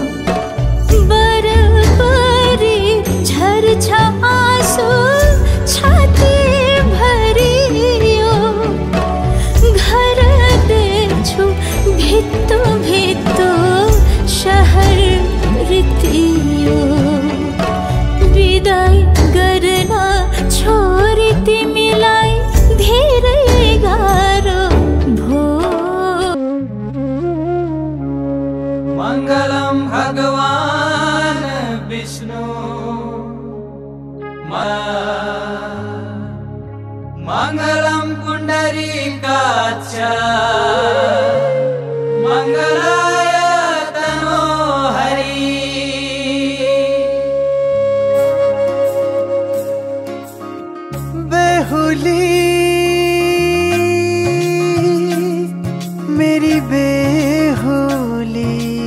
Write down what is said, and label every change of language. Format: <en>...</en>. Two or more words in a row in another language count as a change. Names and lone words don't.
<ne>बराबरी झर्छ आँसु छाती भरियो घर देख्छु भित्तो भित्तो शहर रित्तियो बिदाई गर्न छोरी तिमीलाई धेरै गाह्रो भो</ne> <sa>मङ्गलम भगवान विष्णु मङ्गलम पुण्डरीकाक्ष मङ्गलाय तनोहरि</sa> <ne>बेहुली मेरी बेहुली</ne>